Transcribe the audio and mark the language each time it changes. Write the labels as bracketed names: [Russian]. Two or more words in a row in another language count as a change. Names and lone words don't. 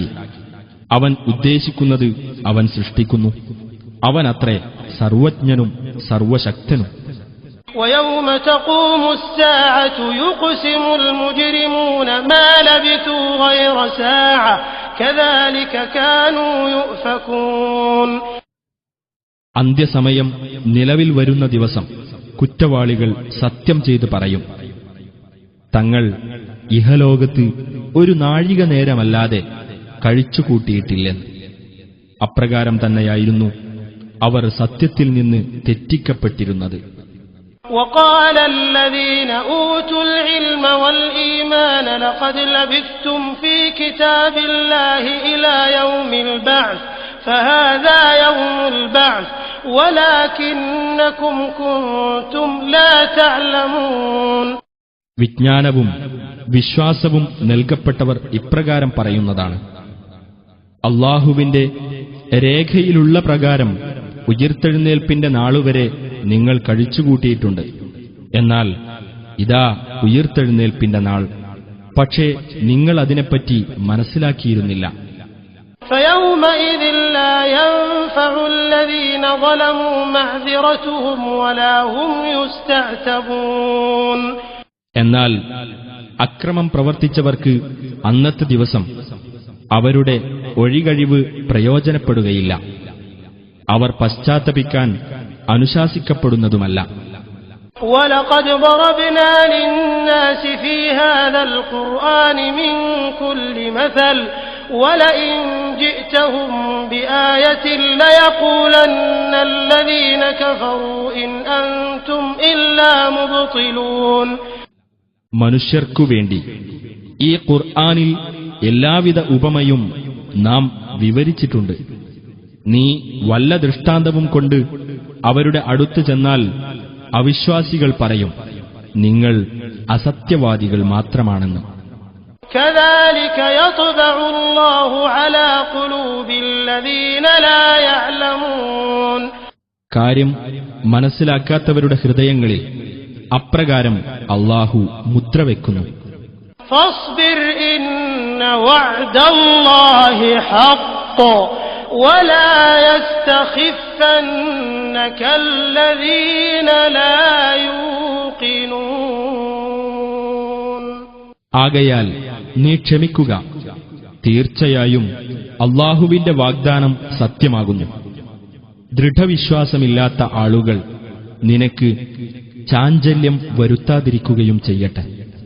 [Malayalam] അവൻ ഉദ്ദേശിക്കുന്നത് അവൻ സൃഷ്ടിക്കുന്നു. അവനത്രേ സർവജ്ഞനും സർവശക്തനും. [Arabic] وَيَوْمَ تَقُومُ السَّاعَةُ يُقْسِمُ الْمُجْرِمُونَ مَا لَبِثُوا غَيْرَ سَاعَةٍ كَذَلِكَ كَانُوا يُؤْفَكُونَ. [Malayalam] അന്ത്യസമയം നിലവിൽ വരുന്ന ദിവസം കുറ്റവാളികൾ സത്യം ചെയ്ത് പറയും, തങ്ങൾ ഇഹലോകത്ത് ഒരു നാഴിക നേരമല്ലാതെ കഴിച്ചുകൂട്ടിയിട്ടില്ലെന്ന്. അപ്രകാരം തന്നെയായിരുന്നു അവർ സത്യത്തിൽ നിന്ന് തെറ്റിക്കപ്പെട്ടിരുന്നത്. [Arabic] وقال الذين أوتوا العلم والإيمان لقد لبثتم في كتاب الله إلى يوم البعث فهذا يوم البعث ولكنكم كنتم لا تعلمون. [Malayalam] വിജ്ഞാനവും വിശ്വാസവും നൽകപ്പെട്ടവർ ഇപ്രകാരം പറയുന്നതാണ്, അല്ലാഹുവിന്റെ രേഖയിലുള്ള പ്രകാരം ഉയിർത്തെഴുന്നേൽപ്പിന്റെ നാളുവരെ നിങ്ങൾ കഴിച്ചുകൂട്ടിയിട്ടുണ്ട്. എന്നാൽ ഇതാ ഉയിർത്തെഴുന്നേൽപ്പിന്റെ നാൾ, പക്ഷേ നിങ്ങൾ അതിനെപ്പറ്റി മനസ്സിലാക്കിയിരുന്നില്ല. [Arabic] فيومئذ لا ينفع الذين ظلموا معذرتهم ولا هم يستعتبون. [Malayalam] എന്നാൽ അക്രമം പ്രവർത്തിച്ചവർക്ക് അന്നത്തെ ദിവസം അവരുടെ ഒഴികഴിവ് പ്രയോജനപ്പെടുകയില്ല. അവർ പശ്ചാത്തപിക്കാൻ അനുശാസിക്കപ്പെടുന്നതുമല്ല. [Arabic] وَلَقَدْ ضَرَبْنَا لِلنَّاسِ فِي هَذَا الْقُرْآنِ مِنْ كُلِّ مَثَلٍ وَلَئِنْ جِئْتَهُمْ بِآيَةٍ لَيَقُولَنَّ الَّذِينَ كَفَرُوا إِنْ أَنْتُمْ إِلَّا مُبْطِلُونَ. [Malayalam] മനുഷ്യർക്കുവേണ്ടി ഈ ഖുർആനിൽ എല്ലാവിധ ഉപമയും നാം വിവരിച്ചിട്ടുണ്ട്. നീ വല്ല ദൃഷ്ടാന്തവും കൊണ്ട് അവരുടെ അടുത്ത് ചെന്നാൽ അവിശ്വാസികൾ പറയും, നിങ്ങൾ അസത്യവാദികൾ മാത്രമാണെന്ന്. [Arabic] كَذَلِكَ يَطْبَعُ اللَّهُ عَلَى قُلُوبِ الَّذِينَ لَا يَعْلَمُونَ. [Malayalam] കാര്യം മനസ്സിലാക്കാത്തവരുടെ ഹൃദയങ്ങളിൽ അപ്രകാരം അല്ലാഹു മുദ്രവെക്കുന്നു. [Arabic] فَاصْبِرْ إِنَّ وَعْدَ اللَّهِ حَقٌّ وَلَا يَسْتَخِفَّنَّكَ الَّذِينَ لَا يُوقِنُونَ. [Malayalam] ആകയാൽ നീ ക്ഷമിക്കുക. തീർച്ചയായും അല്ലാഹുവിന്റെ വാഗ്ദാനം സത്യമാകുന്നു. ദൃഢവിശ്വാസമില്ലാത്ത ആളുകൾ നിനക്ക് ചാഞ്ചല്യം വരുത്താതിരിക്കുകയും ചെയ്യട്ടെ.